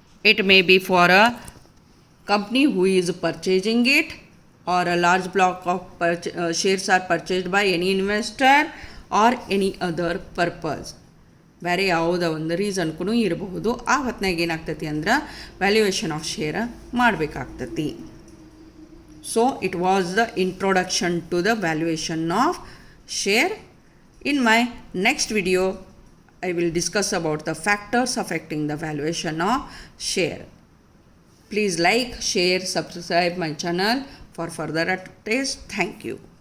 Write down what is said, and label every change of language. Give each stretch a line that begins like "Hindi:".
English: It may be for a company who is purchasing it, or a large block of shares are purchased by any investor or any other purpose.
Kannada: ಬೇರೆ ಯಾವುದೋ ಒಂದು ರೀಸನ್ಗೂ ಇರಬಹುದು. ಆ ಹೊತ್ತಿನಾಗ ಏನಾಗ್ತೈತಿ ಅಂದ್ರೆ
English: valuation of share
Kannada: ಮಾಡಬೇಕಾಗ್ತತಿ.
English: So it was the introduction to the valuation of share. In my next video, I will discuss about the factors affecting the valuation of share. Please like, share, subscribe my channel for further updates. Thank you.